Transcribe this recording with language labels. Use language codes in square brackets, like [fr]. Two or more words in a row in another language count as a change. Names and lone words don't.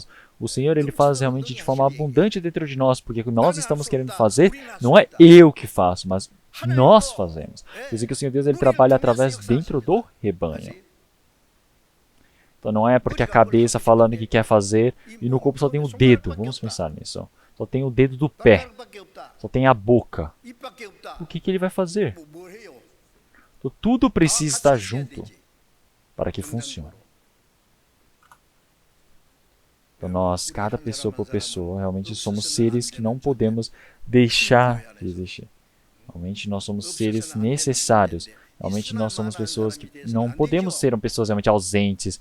[pt] O Senhor, ele faz realmente de forma abundante dentro de nós, porque o que nós estamos querendo fazer não é eu que faço, mas nós fazemos. Quer dizer que o Senhor Deus, ele trabalha através dentro do rebanho. Então não é porque a cabeça falando que quer fazer e no corpo só tem o dedo. Vamos pensar nisso. Só tem o dedo do pé. [ko] 손가락밖에 없다. [pt] Só tem a boca. [ko] 입밖에 없다. [pt] O que ele vai fazer? [ko] 뭘 해요? [pt] Então, tudo [ko] 다 [pt] precisa [ko] 같이 [pt] estar [ko] 있어야 [pt] junto [ko] 되지. [pt] para que funcione. Então nós, cada pessoa por pessoa, realmente somos seres que não podemos deixar de existir. Realmente nós somos seres necessários. Realmente nós somos pessoas que não podemos ser pessoas realmente ausentes.